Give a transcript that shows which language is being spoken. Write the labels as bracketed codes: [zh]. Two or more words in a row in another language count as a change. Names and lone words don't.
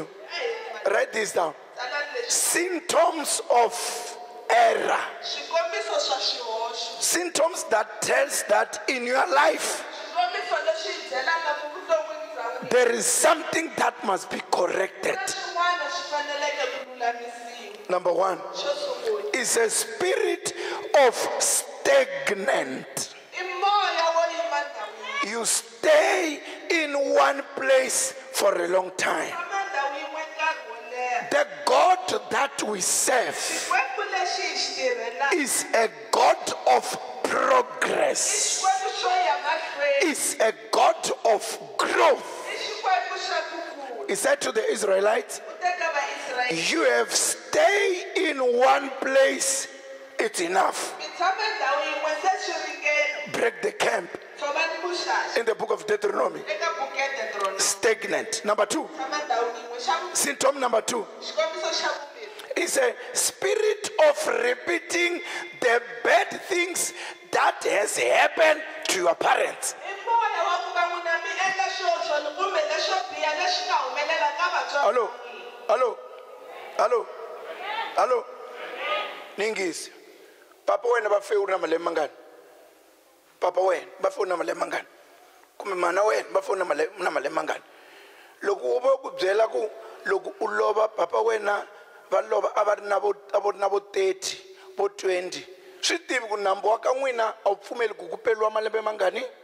[en] Write this down. Symptoms of error. Symptoms that tells that in your life there is something that must be corrected. [ts] na swin'wana swi faneleke ku lulamisiwa. [en] Number one [ts] Xo sungula [en] is a spirit of stagnant. [ts] i moya wo yima ndhawu [en] You stay in one place for a long time. [ts] tshama ndhawu yin'we nkarhi wo leha. [en] The God that we serve [ts] Xikwembu lexi hi xi tirhelaka [en] is a God of progress, [ts] xikwembu xo ya mahlweni, [en] is a God of growth. [ts] i xikwembu xa ku kula. [en] He said to the Israelites, [ts] U teka vaisrayele [en] you have stayed in one place, it's enough. [ts] mi tshame ndhawu yin'we se swi ringena. [en] Break the camp. [ts] Tshovani vuxaxa [en] In the book of Deuteronomy, [ts] eka bukete Deuteronomy. [en] stagnant. Number two, [ts] Tshama ndhawu yin'we. Xa [en] symptom number two [ts] xikombiso xa vumbirhi [en] is a spirit of repeating the bad things that has happened to your parents. [ts] i moya wa ku va n'wina mi endla swoxo kumbe leswo biha leswi nga humelela ka vatswari [en] Hello, [ts] va n'wina. [en] hello, hello, hello. Ningisi. [ts] Papa wena va fe u ri na malembe mangani? Papa wena va fe u na malembe mangani? Kumbe mana wena va fe u na malembe mangani? Loko u va ku byela ku loko u lova papa wena va lova a va ri na vo 30 vo 20 swi tivi ku nambu wa ka n'wina a wu pfumeli ku ku peliwa malembe mangani?